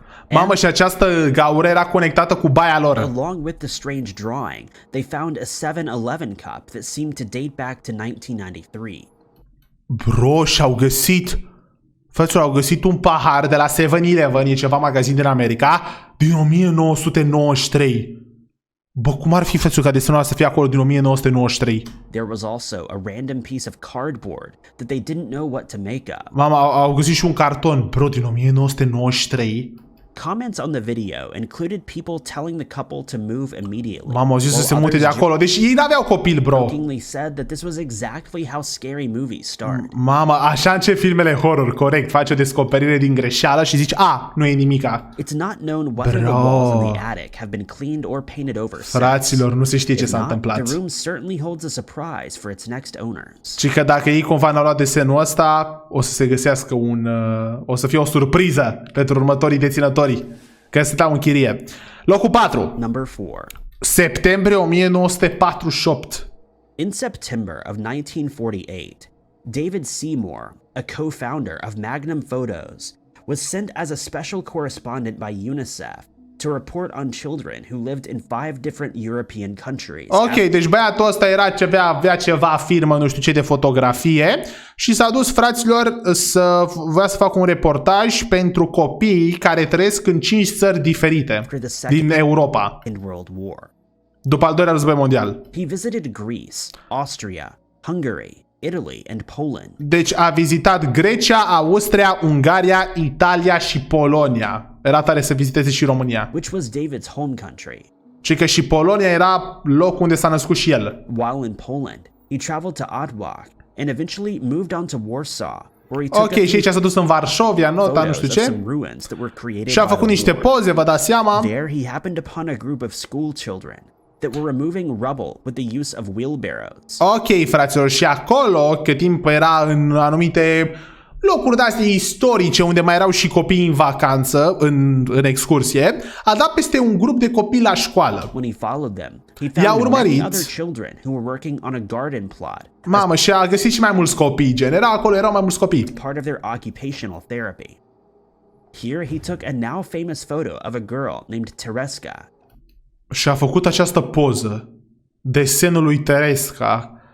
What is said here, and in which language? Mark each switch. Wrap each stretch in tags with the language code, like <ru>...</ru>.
<ro>Mamă, și această gaură era conectată cu baia lor.</ro> <en>Along with the strange drawing, they found a 7-Eleven cup that seemed to date back to 1993.</en> <ro>Bro, și-au găsit, fraților, au găsit un pahar de la 7-Eleven, e ceva magazin din America, din 1993. Bă, cum ar fi, frățul, ca desenul ăla să fie acolo din 1993?</ro> <en>There was also a random piece of cardboard that they didn't know what to make of.</en> <ro>Mama, au găsit și un carton, bro, din 1993.</ro> <en>Comments on the video included people telling the couple to move immediately.</en> <ro>Mama, au zis să se mute de acolo, deci ei n-aveau copil, bro.</ro> <en>Jokingly said that this was exactly how scary movies start.</en> <ro>Mama, așa încep filmele horror, corect. Faci o descoperire din greșeală și zici, nu e nimica.</ro> <en>It's not known whether the walls in the attic have been cleaned or painted over.</en> <ro>Fraților, nu se știe ce s-a întâmplat.</ro> <en>The room certainly holds a surprise for its next owners.</en> <ro>Și că dacă ei cumva n-au luat desenul ăsta, o să se găsească o să fie o surpriză pentru următorii deținători. Că stau în chirie. Locul 4.</ro> <en>Number 4.</en> <ro>Septembrie 1948.</ro> <en>In September of 1948, David Seymour, a co-founder of Magnum Photos, was sent as a special correspondent by UNICEF to report on children who lived in 5 different European countries.</en> <ro>Ok, deci băiatul ăsta avea ceva firmă, nu știu ce, de fotografie și s-a dus, fraților, voia să facă un reportaj pentru copii care trăiesc în 5 țări diferite din Europa. După al doilea război mondial.</ro> <en>He visited Greece, Austria, Hungary, Italy, and Poland.</en> <ro>Deci a vizitat Grecia, Austria, Ungaria, Italia și Polonia. Era tare să viziteze și România.</ro> <en>Which was David's home country.</en> <ro>Și că și Polonia era locul unde s-a născut și el.</ro> <en>While in Poland, he traveled to Odwok and eventually moved on to Warsaw, where he took</en> <ro>Ok, și aici s-a dus în Varșovia, nota, nu știu ce. Și a făcut niște poze, vă dați seama.</ro> <en>There he happened upon a group of school children that were removing rubble with the use of wheelbarrows.</en> <ro>Ok, fraților, și acolo, cât timp era în anumite locuri de-astea istorice unde mai erau și copii în vacanță, în excursie, a dat peste un grup de copii la școală.</ro> <en>When he followed them, he found many other children who were working on a garden plot.</en> <ro>Mamă, și a găsit și mai mulți copii, acolo erau mai mulți copii.</ro> <en>Part of their occupational therapy. Here he took a now famous photo of a girl named Tereska.</en> <ro>Și a făcut această poză, desenul lui Tereska.</ro>